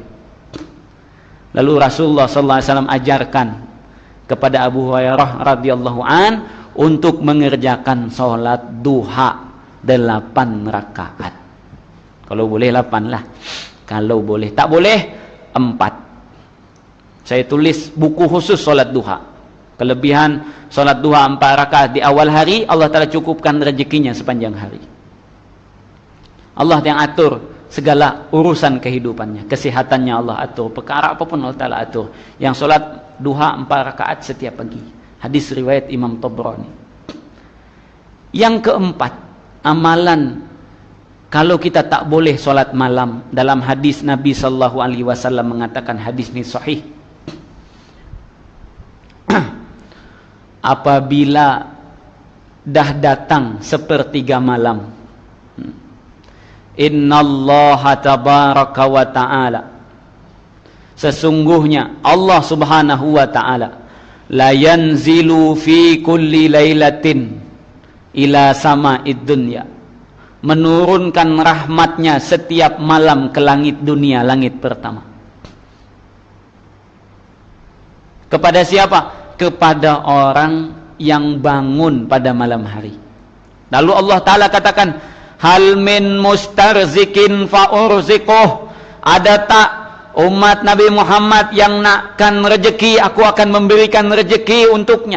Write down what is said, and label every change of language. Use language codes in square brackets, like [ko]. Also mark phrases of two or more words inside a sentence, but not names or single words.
[ms] Lalu Rasulullah [ar] صلى الله عليه وسلم [ms] ajarkan kepada Abu Hurairah [ar] رضي الله عن [ms] untuk mengerjakan solat duha 8 rakaat. Kalau boleh 8 lah. Kalau boleh, tak boleh 4. Saya tulis buku khusus solat duha. Kelebihan solat duha 4 rakaat di awal hari, Allah Ta'ala cukupkan rezekinya sepanjang hari. Allah yang atur segala urusan kehidupannya, kesehatannya Allah atur, perkara apapun Allah Ta'ala atur. Yang solat duha 4 rakaat setiap pagi. Hadis riwayat Imam Tabrani. Yang keempat, amalan kalau kita tak boleh solat malam, dalam hadis Nabi [ar] صلى الله عليه وسلم [ms] mengatakan, hadis ini sahih, apabila dah datang 1/3 malam, [ar] إن الله تبارك وتعالى, sesungguhnya Allah سبحانه وتعالى، لا ينزل في كل ليلة إلى سماء الدنيا, [ms] menurunkan rahmatnya setiap malam ke langit dunia, langit pertama. Kepada siapa? Kepada orang yang bangun pada malam hari. Lalu Allah Ta'ala katakan, [ar] هل من مسترزق فأرزقه, [ms] ada tak umat Nabi Muhammad yang nakkan rezeki, aku akan memberikan rezeki untuknya.